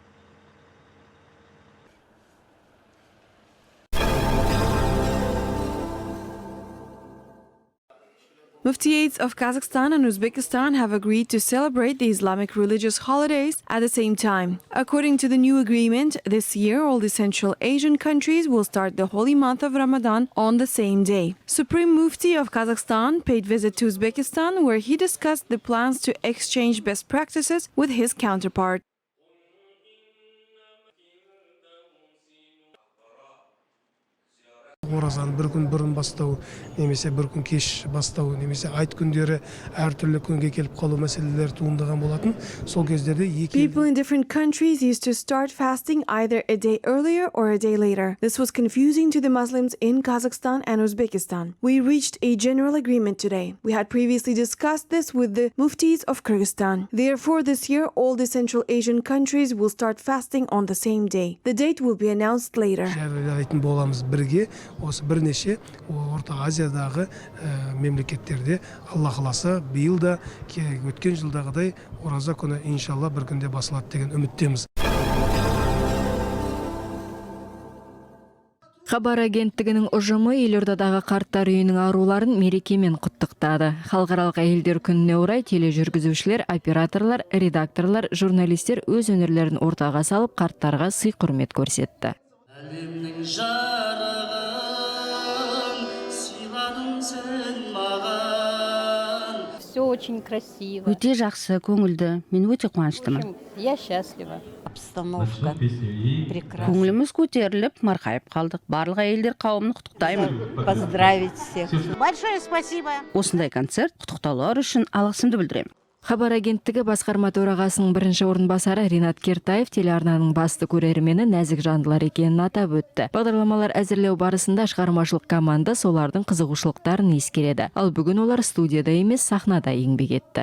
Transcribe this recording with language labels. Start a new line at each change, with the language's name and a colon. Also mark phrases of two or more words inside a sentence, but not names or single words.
English: Muftiyates of Kazakhstan and Uzbekistan have agreed to celebrate the Islamic religious holidays at the same time. According to the new agreement, this year all the Central Asian countries will start the holy month of Ramadan on the same day. Supreme Mufti of Kazakhstan paid visit to Uzbekistan, where he discussed the plans to exchange best practices with his counterpart.
Kazakh: Оразаны бір күн бұрын бастау, немесе бір күн кеш бастау, немесе айт күндері әртүрлі күнге келіп қалу мәселелері туындаған болатын. Сол кездерде
English: People in different countries used to start fasting either a day earlier or a day later. This was confusing to the Muslims in Kazakhstan and Uzbekistan. We reached a general agreement today. We had previously discussed this with the muftis of Kyrgyzstan. Therefore, this year all the Central Asian countries will start fasting on the same day. The date will be announced later.
Kazakh: боламыз бірге. Осы бірнеше Орта Азиядағы мемлекеттерде Алла қаласа биыл да өткен жылдағыдай ораза күні иншалла бір күнде басылады деген үміттеміз. Хабар агенттігінің ұжымы елордадағы қарттар үйінің аруларын мерекемен құттықтады. Халықаралық әйелдер күніне орай тележүргізушілер, операторлар, редакторлар, журналистер өз өнерлерін ортаға салып қарттарға сый құрмет көрсетті.
Russian: Все очень красиво.
Kazakh: Өте жақсы, көңілді. Мен өте қуаныштымын.
Russian: Я счастлива. Обстановка прекрасна.
Kazakh: Көңіліміз көтеріліп, марқайып қалдық. Барлық әйелдер қауымын құттықтаймын.
Russian: Поздравить всех. Большое спасибо.
Kazakh: Осындай концерт құттықтаулар үшін алғысымды білдіремін. Хабар агенттігі басқарма төрағасының бірінші орынбасары Ринат Кертаев телеарнаның басты көрермені нәзік жандылар екенін атап өтті. Бағдарламалар әзірлеу барысында шығармашылық команда солардың қызығушылықтарын ескереді. Ал бүгін олар студияда емес, сахнада еңбек етті.